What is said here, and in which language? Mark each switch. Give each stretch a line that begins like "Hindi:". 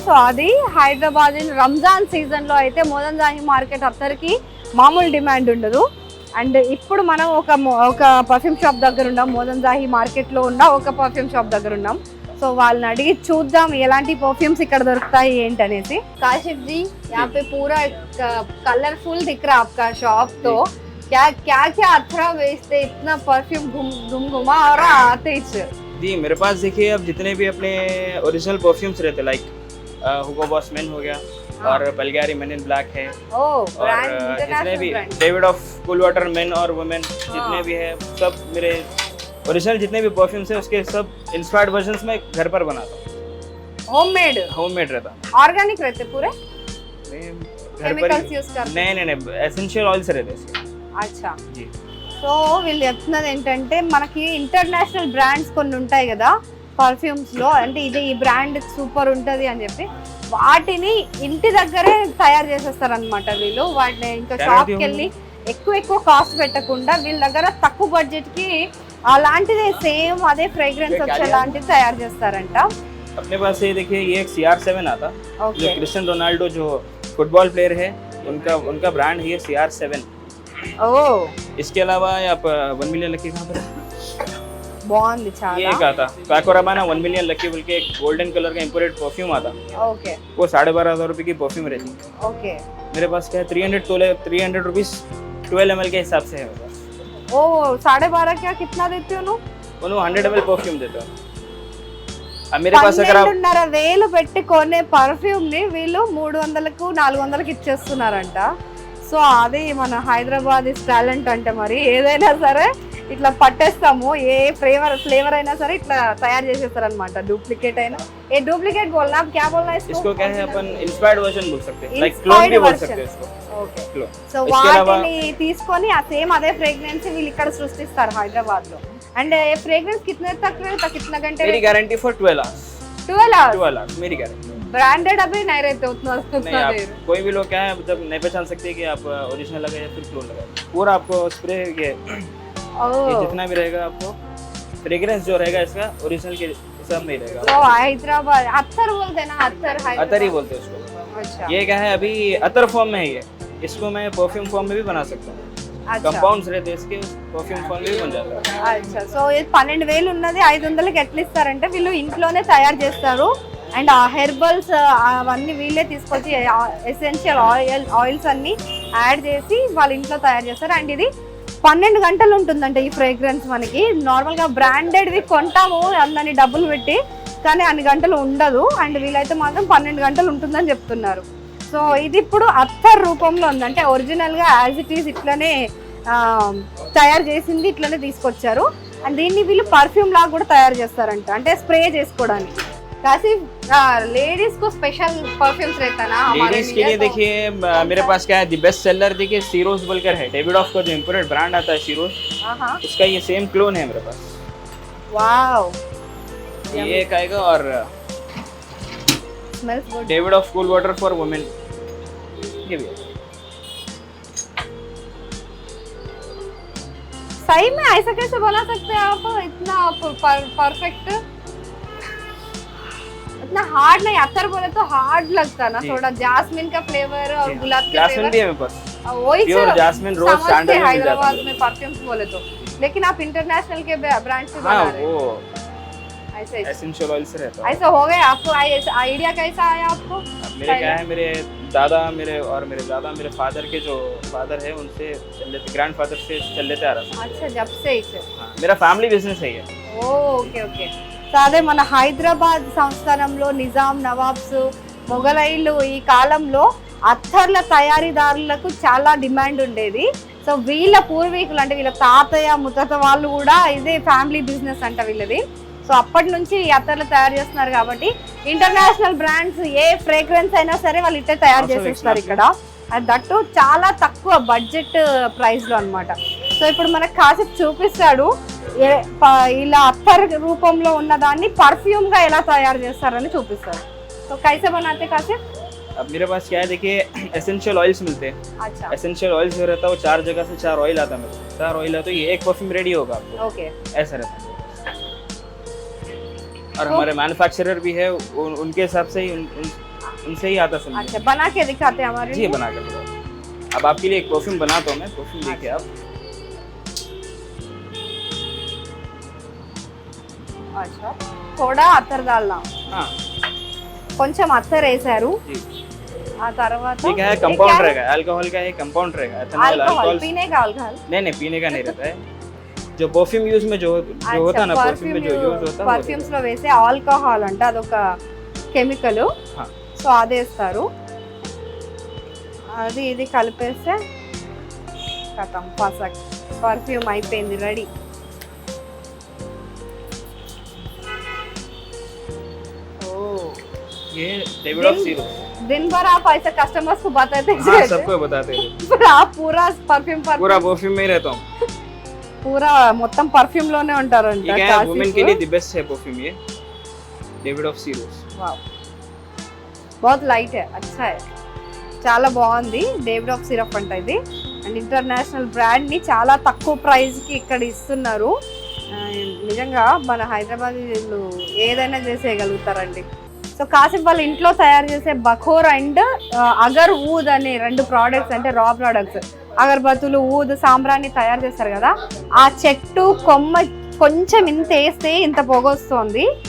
Telugu: So అది హైదరాబాద్ రంజాన్ సీజన్లో అయితే మోజందాహి మార్కెట్ అత్తర్కి మామూలు డిమాండ్ ఉండదు. అండ్ ఇప్పుడు మనం ఒక పర్ఫ్యూమ్ షాప్ దగ్గర ఉన్నాం, మోజందాహి మార్కెట్లో ఉన్న ఒక పర్ఫ్యూమ్ షాప్ దగ్గర ఉన్నాం. సో వాళ్ళని అడిగి చూద్దాం ఎలాంటి పర్ఫ్యూమ్స్ ఇక్కడ దొరుకుతాయి ఏంటనేసి.
Hindi: काशिफ जी, यहाँ पे पूरा कलरफुल दिख रहा है आपका शॉप, तो क्या क्या अथरा बेचते, इतना परफ्यूम घुमा और आते जी मेरे पास देखिए अब जितने भी अपने ओरिजिनल परफ्यूम्स रहते लाइक हुगो बॉस मेन हो गया और बल्गारी मेन इन ब्लैक है और जितने भी David of cool water main और वुमेन जितने भी है सब मेरे ओरिजिनल जितने भी परफ्यूम्स है उसके सब इंस्पायर्ड वर्जन्स में घर पर बनाता हूँ. होममेड रहता है, ऑर्गेनिक रहते पूरे, घर पर यूज करते. नहीं एसेंशियल ऑयल्स रहते हैं. అచ్చా. जी
Telugu: సో వీళ్ళు చెప్తున్నది ఏంటంటే మనకి ఇంటర్నేషనల్ బ్రాండ్స్ కొన్ని ఉంటాయి కదా పర్ఫ్యూమ్స్లో, అంటే ఈ బ్రాండ్ సూపర్ ఉంటుంది అని చెప్పి వాటిని ఇంటి దగ్గరే తయారు చేసేస్తారనమాట వీళ్ళు. వాటిని ఇంకా షాప్కి వెళ్ళి ఎక్కువ కాస్ట్ పెట్టకుండా వీళ్ళ దగ్గర తక్కువ బడ్జెట్కి అలాంటిదే సేమ్ అదే ఫ్రేగ్రెన్స్ వచ్చేలాంటిది తయారు చేస్తారంట.
Hindi: अपने पास ये देखिए ये एक CR7 आता, जो क्रिस्टियन रोनाल्डो जो फुटबॉल प्लेयर है उनका ब्रांड है CR7. ओह, इसके अलावा आप 1 मिलियन लकी कहाँ पर
Telugu: బాగుంది చాలా.
Hindi: ये एक आता पैको रबाना 1 मिलियन लकी बोल के एक गोल्डन कलर का इंपोर्टेड परफ्यूम आता. ओके, वो 12,500 रुपये की परफ्यूम रहती है. ओके, मेरे पास क्या है 300 रुपीज़ 12 ml के हिसाब से है मेरे पास. ओ 12.5 क्या कितना देते हो? उन्होंने 100 ml परफ्यूम देता है. अब मेरे पास अगर आप
Telugu: 12,500 పెట్టి కొనే పర్ఫ్యూమ్ ని వీళ్ళు 300కు 400కి ఇచ్చేస్తున్నారంట. సో అది మన హైదరాబాద్ టాలెంట్ అంటే మరి ఏదైనా సరే ఇట్లా పట్టేస్తాము, ఏ ఫ్లేవర్ అయినా సరే ఇట్లా తయారు చేసేస్తారు అనమాట. డూప్లికేట్ అయినా ఏ డూప్లికేట్
Hindi: बोलना आप क्या बोलना है इसको क्या है अपन इंस्पायर्ड वर्जन बोल सकते हैं, लाइक क्लोन भी बोल सकते हैं इसको.
English: okay,
Hindi: clone.
Telugu: సో వాటిని తీసుకొని ఆ సేమ్ అదే ఫ్రేగ్రెన్స్ వీళ్ళు ఇక్కడ సృష్టిస్తారు హైదరాబాద్ లో. అండ్ ఏ ఫ్రేగ్రెన్స్
Hindi: कितने तक रहता, कितना घंटे? मेरी गारंटी फॉर 12 hours. 12 hours मेरी गारंटी. ब्रांडेड अभी नहीं रहते उतना नहीं, आप कोई भी लोग क्या है मतलब नहीं पहचान सकते कि आप ओरिजिनल लगाए या फिर क्लोन लगाए. पूरा आपको स्प्रे ये जितना भी रहेगा आपको फ्रेग्रेंस जो रहेगा इसका ओरिजिनल के हिसाब में रहेगा. तो हैदराबाद अत्तर बोलते हैं ना, अतर ही बोलते हैं उसको. अच्छा, ये क्या है अभी अतर फॉर्म में है ये, इसको मैं परफ्यूम फॉर्म में भी बना सकता हूँ. कंपाउंड्स रहते हैं इसके, परफ्यूम फॉर्म में भी बन जाता है.
Telugu: अच्छा, సో ఇది 12,000 ఉన్నది 500కి ఎట్లా ఇస్తారంటే వీళ్ళు ఇంట్లోనే తయారు చేస్తారు. అండ్ ఆ హెర్బల్స్ అవన్నీ వీళ్ళే తీసుకొచ్చి ఎసెన్షియల్ ఆయిల్స్ అన్ని యాడ్ చేసి వాళ్ళ ఇంట్లో తయారు చేస్తారు. అండ్ ఇది 12 గంటలు ఉంటుందంట ఈ ఫ్రేగ్రెన్స్. మనకి నార్మల్గా బ్రాండెడ్వి కొంటాము అందరినీ డబ్బులు పెట్టి, కానీ అన్ని గంటలు ఉండదు. అండ్ వీళ్ళైతే మాత్రం 12 గంటలు ఉంటుందని చెప్తున్నారు. సో ఇది ఇప్పుడు అత్తర్ రూపంలో ఉంది, అంటే ఒరిజినల్గా యాజ్ ఇట్ ఈస్ ఇట్లనే తయారు చేసింది ఇట్లనే తీసుకొచ్చారు. అండ్ దీన్ని వీళ్ళు పర్ఫ్యూమ్ లాగా కూడా తయారు చేస్తారంట, అంటే స్ప్రే చేసుకోవడానికి.
Hindi: काशी लेडीज को स्पेशल परफ्यूम्स रहता है ना लेडीज के लिए. देखिए मेरे पास क्या है दी बेस्ट सेलर देखिए सीरोज बोलकर है, डेविड ऑफ का जो इंपोर्टेड ब्रांड आता है सीरोज, उसका ये सेम क्लोन है मेरे पास. वाओ, ये एक आएगा और smells good, David of cool water for women. ये भी सही में ऐसा कैसे बना सकते हैं आप, इतना परफेक्ट, इतना हार्ड नहीं. अत्तर बोले तो हार्ड लगता ना थोड़ा. जास्मिन का फ्लेवर और गुलाब का जास्मिन भी है मेरे पास. वही प्योर जास्मिन रोज सैंडल हैदराबाद में परफ्यूम्स बोले तो लेकिन आप इंटरनेशनल के ब्रांड से हाँ बना रहे वो हैं ऐसे एसेंशियल ऑयल से रहता है। ऐसा हो गया आपको आइडिया कैसा आया आपको अब मेरे क्या है, मेरे दादा मेरे फादर के जो फादर है उनसे चल लेते, ग्रैंड फादर से चल लेते आ रहा था। अच्छा जब से इसे हाँ, मेरा ఫ్యామిలీ బిజినెస్ है ये।
Telugu: ఓకే ఓకే సో అదే మన హైదరాబాద్ సంస్థానంలో నిజాం నవాబ్స్ మొఘలైలు ఈ కాలంలో అత్తర్ల తయారీదారులకు చాలా డిమాండ్ ఉండేది. సో వీళ్ళ పూర్వీకులు అంటే వీళ్ళ తాతయ్య ముత్తాత వాళ్ళు కూడా ఇదే ఫ్యామిలీ బిజినెస్ అంట వీళ్ళది. సో అప్పటి నుంచి ఈ అత్తర్లు తయారు చేస్తున్నారు కాబట్టి ఇంటర్నేషనల్ బ్రాండ్స్ ఏ ఫ్రేగ్రెన్స్ అయినా సరే వాళ్ళు ఇట్టే తయారు చేసేస్తారు ఇక్కడ. అది దట్టు చాలా తక్కువ బడ్జెట్ ప్రైస్లో అన్నమాట. సో ఇప్పుడు మనకు కాసేపు చూపిస్తాడు ఇలా అత్తర్ రూపంలో ఉన్న దాన్ని పర్ఫ్యూమ్ గా ఎలా తయారు చేస్తారని చూపిస్తారు.
Hindi: సో కైసే బనాతే కాసేపు? अब मेरे पास क्या है, देखिए एसेंशियल ऑयल्स मिलते हैं। अच्छा एसेंशियल ऑयल जो रहता है वो 4 जगह से 4 ऑयल आता है मेरे पास। 4 ऑयल है तो ये एक परफ्यूम रेडी होगा आपको, ओके ऐसा रहता है। और हमारे मैन्युफैक्चरर भी है, उनके हिसाब से ही उनसे ही आता समझिए। अच्छा बना के दिखाते हैं हमारे जी लिए? बना कर बताओ। अब आपके लिए एक परफ्यूम बनाता हूँ मैं, परफ्यूम देखिए आप। अच्छा थोड़ा అత్తర్ डालना, हाँ
Telugu: కొంచెం అత్తర్ వేసారు.
Hindi: जी,
Telugu: ఆ తర్వాత
Hindi: ये क्या है, कंपाउंड रहेगा, अल्कोहल का ये कंपाउंड रहेगा। एथेनॉल अल्कोहल अल्कोहल पीने का अल्कोहल नहीं पीने का नहीं रहता है। जो परफ्यूम यूज में जो होता है ना, परफ्यूम में जो यूज होता है
Telugu: పర్ఫ్యూమ్స్ లో వేసే ఆల్కహాల్ అంటే అదొక కెమికల్.
Hindi: हाँ।
Telugu: సో అదేస్తారు, అది ఇది కలిపేస్తే కథం పసక్ పర్ఫ్యూమ్ అయిపోయింది, రెడీ.
Hindi: ये डेविड ऑफ जीरो। दिन भर आप ऐसे कस्टमर्स को बताते हाँ सबको बताते हैं, फिर आप पूरा परफ्यूम पूरा परफ्यूम में ही रहता हूँ।
Telugu: पूरा మొత్తం పర్ఫ్యూమ్ లోనే ఉంటారంట.
Hindi: ये क्या है, वुमेन के लिए द बेस्ट है परफ्यूम ये, डेविड ऑफ जीरो। वाव बहुत लाइट है, अच्छा है,
Telugu: చాలా బాగుంది. డేవిడ్ ఆఫ్ సిరప్ అంట ఇది. అండ్ ఇంటర్నేషనల్ బ్రాండ్ ని చాలా తక్కువ ప్రైస్ కి ఇక్కడ ఇస్తున్నారు. నిజంగా మన హైదరాబాద్ వీళ్ళు ఏదైనా చేసేయగలుగుతారండి. సో కాసిఫ్ వాళ్ళ ఇంట్లో తయారు చేసే బఖోర్ అండ్ అగర్ ఊద్ అనే 2 ప్రోడక్ట్స్, అంటే రా ప్రోడక్ట్స్, అగరబత్తులు, ఊద్, సాంబ్రాన్ని తయారు చేస్తారు కదా, ఆ చెట్టు కొమ్మ కొంచెం ఇంత వేస్తే ఇంత పొగ వస్తుంది.